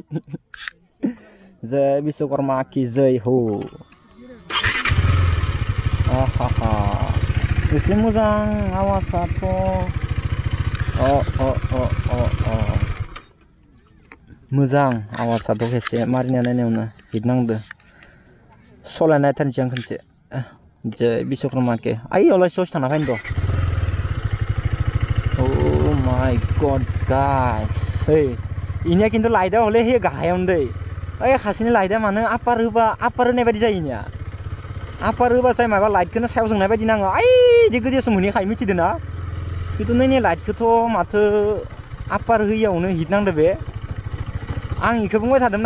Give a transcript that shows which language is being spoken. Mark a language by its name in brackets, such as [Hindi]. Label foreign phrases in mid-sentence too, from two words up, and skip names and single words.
[Hindi] जय विश्वकर्मा की जय हो [Bodo] आहा एसे मोजां आवाजाथ' मोजां आवाजाथ' खेबसे मारिना नायनायावनो हिट नांदो सलायना नायथारनोसै आं खनसे जय विश्वकर्मा के आइयावलाय ससे थांना फैनो र' [English] Oh my god guys hey [Bodo] इनिया किन्तु लाइटआ हले हे गाहायावनो दै ओइ खासेनि लाइटआ मानो आपार होनाय बायदि जायो इनिया आपार होबाथाय माबा लाइटखौनो सायाव जोंनाय बायदि नाङो ओइ इदि गोजौसो मोनहैखायो मिथिदों ना किन्तु नैनि लाइटखौथ' माथो आपार होयियावनो हिट नांदो बे आं इखौ बुंबाय थादोंमोन